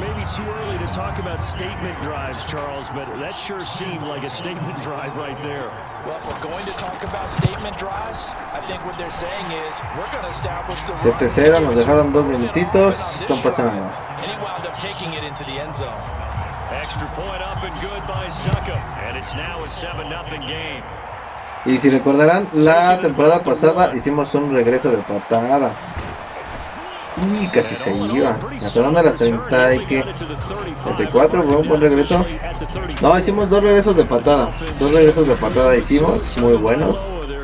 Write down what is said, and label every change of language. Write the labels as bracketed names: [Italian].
[English] Too early to talk about statement drives, Charles, but that sure seemed like a statement drive right there. Well, if we're going to talk about statement drives, I think what they're saying is we're going to establish the [Spanish] 7-0, nos dejaron 2 minutitos, no pasa nada. [English] And he wound up taking it into the end zone. Extra point up and good by Succo, and it's now a 7-0 game. [Spanish] Y si recordarán, la temporada pasada hicimos un regreso de patada. Y casi se iba. Atorando a las 30 y que 34, fue un buen regreso. No, hicimos 2 regresos de patada. 2 regresos de patada hicimos, muy buenos.